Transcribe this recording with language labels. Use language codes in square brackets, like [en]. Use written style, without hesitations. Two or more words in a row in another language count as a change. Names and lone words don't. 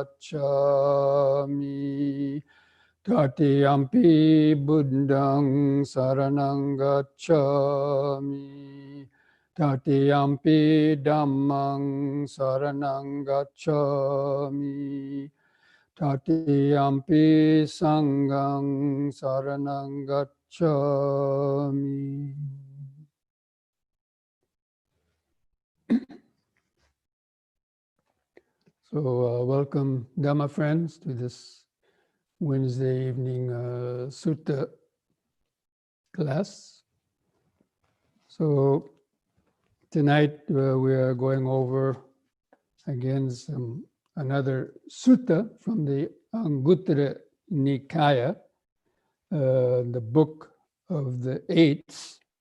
[pi] gacchami, Tatiyampi Buddhang saranang gacchami, Tatiyampi Dhammang saranang gacchami, Tatiyampi Sanghang saranang gacchami. [en] So welcome, Dhamma friends, to this Wednesday evening Sutta class. So tonight we are going over again another Sutta from the Anguttara Nikaya, the book of the eights.